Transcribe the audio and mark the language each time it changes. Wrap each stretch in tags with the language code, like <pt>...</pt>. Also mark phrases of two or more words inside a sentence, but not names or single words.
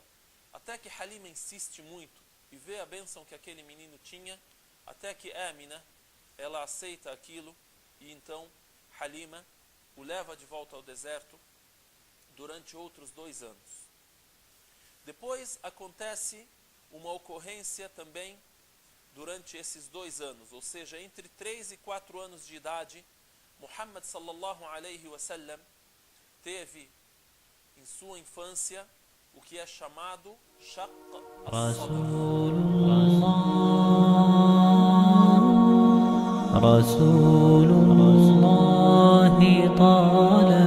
<pt>Até que Halima insiste muito e vê a bênção que aquele menino tinha, até que Amina, ela aceita aquilo, e então Halima o leva de volta ao deserto durante outros 2 anos. Depois acontece uma ocorrência também durante esses 2 anos, ou seja, entre 3 e 4 anos de idade, Muhammad</pt> <ar>صلى الله عليه وسلم</ar> <pt>teve em sua infância o que é chamado Shaq</pt> <ar>رسول الله طال</ar>